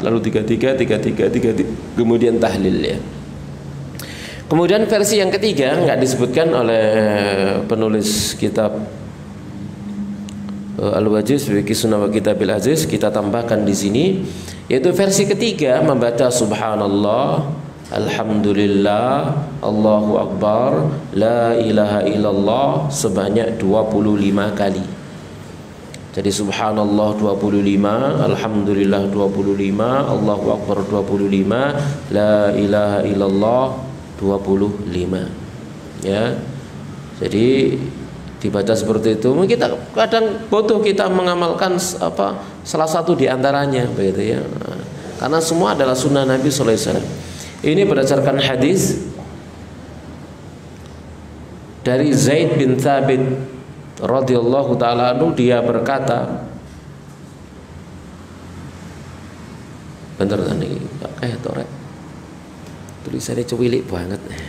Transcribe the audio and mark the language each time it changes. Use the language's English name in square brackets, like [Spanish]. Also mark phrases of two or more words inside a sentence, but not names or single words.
[Indonesian] Lalu 33, 33, 33, kemudian tahlil, ya. Kemudian versi yang ketiga enggak disebutkan oleh penulis kitab Al-Wajiz fi Sunnah wa Kitabil Aziz, kita tambahkan di sini, yaitu versi ketiga membaca [Arabic] سبحان الله الحمد لله الله أكبر لا إله إلا الله [Indonesian] sebanyak 25 kali. Jadi subhanallah 25, alhamdulillah 25, [Arabic] الله أكبر [Indonesian] 25, [Arabic] لا إله إلا الله [Indonesian] 25. Ya. Jadi dibaca seperti itu. Kita kadang butuh kita mengamalkan salah satu di antaranya, begitu, ya. Karena semua adalah sunnah Nabi [Arabic] صلى الله عليه وسلم. [Indonesian] Ini berdasarkan hadis dari Zaid bin Thabit [Arabic] رضي الله تعالى عنه, [Indonesian] dia berkata, bentar tadi kayak torek tulisannya cuwilik banget.